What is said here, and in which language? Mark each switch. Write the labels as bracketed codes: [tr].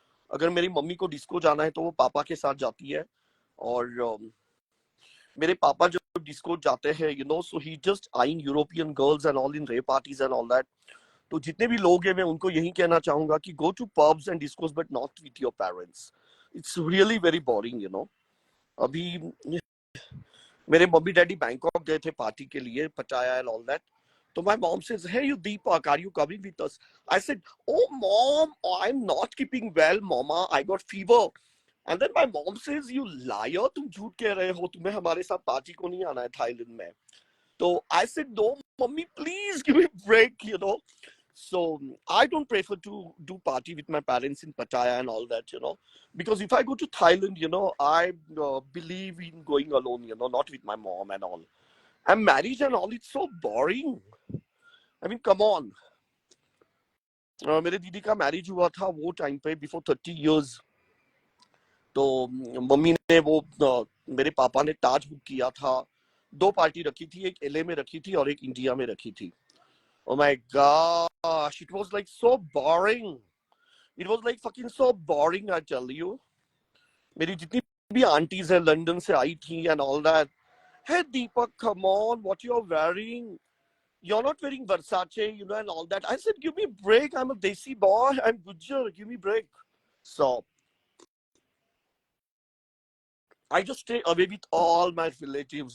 [hi] अगर मेरी मम्मी को डिस्को जाना है तो वो पापा के साथ जाती है, और मेरे पापा जब डिस्को जाते हैं, [en] So he just eyeing European girls and all in rave parties and all that. [hi] तो जितने भी लोग हैं मैं उनको यही कहना चाहूंगा कि [en] Go to pubs and discos but not with your parents. It's really very boring, [hi] अभी मेरे मम्मी डैडी बैंकॉक गए थे पार्टी के लिए, पटाया एंड ऑल दैट। [en] तो my mom says, hey, you Deepak, are you coming with us? I said, oh mom, I'm not keeping well, mama, I got fever. And then my mom says, you liar, [hi] तुम झूठ कह रहे हो, तुम्हें हमारे साथ party को नहीं आना है थाईलैंड में। [en] तो I said, no mummy, please give me a break, So I don't prefer to do party with my parents in Pattaya and all that, because if I go to Thailand, I believe in going alone, not with my mom and all. And marriage and all, it's so boring. I mean, come on. [hi] मेरे दीदी का marriage हुआ था वो time पे [en] Before 30 years। [hi] तो mummy ने वो मेरे पापा ने ताज बुक किया था, 2 पार्टी रखी थी, एक एलए में रखी थी और एक इंडिया में रखी थी। [en] Oh my gosh, it was like so boring. It was like fucking so boring, I tell you. [hi] मेरी जितनी भी आंटीज है लंदन से आई थी [en] And all that, Hey Deepak, come on, what you're wearing? You're not wearing Versace, and all that. I said, give me a break. I'm a desi boy. I'm Gujar. Give me a break. So I just stay away with all my relatives.